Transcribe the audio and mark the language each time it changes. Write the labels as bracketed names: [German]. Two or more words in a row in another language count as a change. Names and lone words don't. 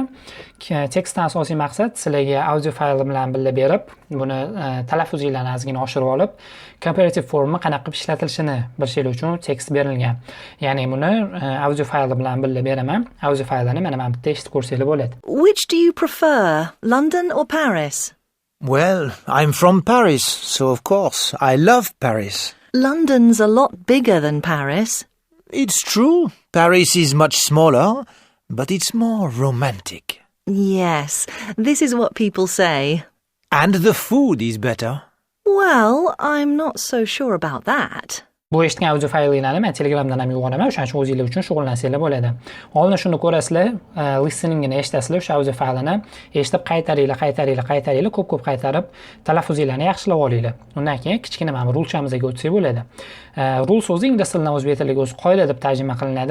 [Uzbek] Tekstdan asosiy maqsad sizlarga audio fayl bilan birga berib, buni talaffuzinglarni ozgina oshirib olib, [English] comparative formni [Uzbek] qanaqa qilib ishlatilishini bilishingiz uchun tekst berilgan. Ya'ni buni audio fayl bilan birga beraman. Audio faylni mana bu bitta eshitib ko'rsanglar bo'ladi. [English] Which do you prefer, London or Paris? Well, I'm from Paris, so of course, I love Paris. London's a lot bigger than Paris. It's true, Paris is much smaller, but it's more romantic. Yes, this is what people say. And the food is better. Well, I'm not so sure about that. [Uzbek] Bu eshitgan audio fayllarni men Telegramdan ham yuboraman, o'shaning uchun o'zingizlar uchun shug'ullansanglar bo'ladi. Oldin shuni ko'rasizlar, listeningni eshitasizlar, o'sha audio faylini eshitib qaytaringlar, ko'p qaytarib talaffuzinglarni yaxshilab olinglar. Undan keyin kichkina mana rulchamizga o'tsak bo'ladi. Rul so'zi ingliz tilidan o'zbek tiliga o'zi qoida deb tarjima qilinadi.